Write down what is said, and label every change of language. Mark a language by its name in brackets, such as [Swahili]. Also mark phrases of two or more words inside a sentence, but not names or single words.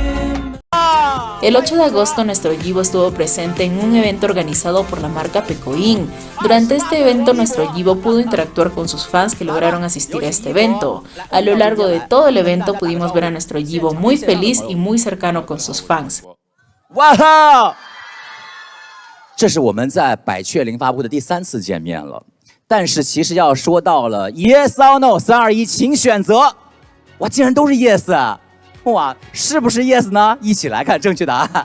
[Spanish] El 8 de agosto, nuestro Yibo estuvo presente en un evento organizado por la marca Pecoin. Durante este evento, nuestro Yibo pudo interactuar con sus fans que lograron asistir a este evento. A lo largo de todo el evento pudimos ver a nuestro Yibo muy feliz y muy cercano con sus fans. [Chinese] ¡Wow! 这是我们在百雀羚发布的第3次见面了，但是其实要说到了 [English] Yes or No [Chinese] 3、2、1，请选择。哇，竟然都是 Yes！ 哇，是不是 Yes 呢？一起来看正确答案。